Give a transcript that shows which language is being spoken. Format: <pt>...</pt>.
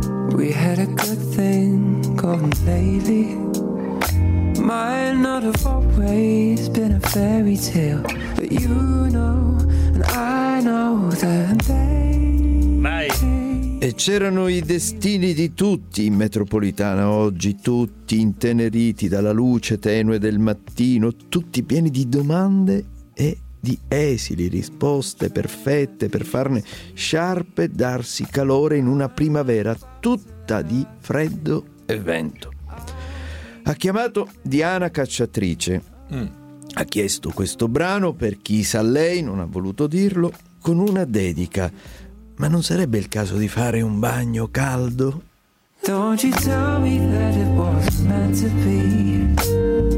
<en>We had a good thing going lately. Might not have always been a fairy tale, but you know and I know that they</en> <it>mai. E c'erano i destini di tutti in metropolitana oggi, tutti inteneriti dalla luce tenue del mattino, tutti pieni di domande e di esili risposte perfette per farne sciarpe e darsi calore in una primavera tutta di freddo e vento. Ha chiamato Diana Cacciatrice, ha chiesto questo brano per chi sa lei, non ha voluto dirlo, con una dedica. Ma non sarebbe il caso di fare un bagno caldo?</it> <en>Don't you tell me that it was meant to be.</en>